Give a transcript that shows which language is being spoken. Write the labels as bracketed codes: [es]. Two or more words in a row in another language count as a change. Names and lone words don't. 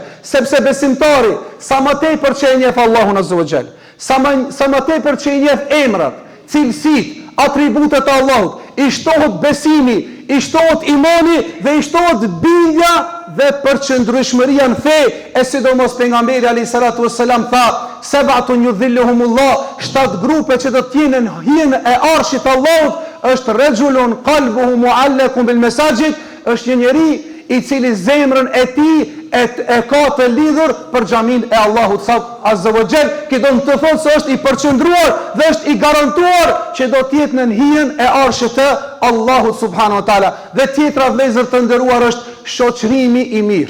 [sq] Sepse besimtari, sa më tepër që e njeh Allahun [ar] عز وجل, [sq] sa më tepër që i njeh emrat, cilësitë, atributet e Allahut, i shtohet besimi, i shtohet imani dhe i shtohet bindja dhe përqendrueshmëria në fe. E sidomos pejgamberi [ar] عليه الصلاة والسلام [sq] tha: [ar] "سبعة يظلهم الله", [sq] 7 grupe që do të jenë në hijen e arshit të Allahut, është [ar] رجل قلبه معلق بالمساجد, [sq] është një njeri i cili zemrën e tij e ka të lidhur për xhamin e Allahut [ar] عز وجل, [sq] që do të thotë se është i përqendruar dhe është i garantuar që do të jetë në hijen e arshit të Allahut [ar] سبحانه وتعالى. [sq] Dhe tjetra, vëllezër të nderuar, është shoqërimi i mirë.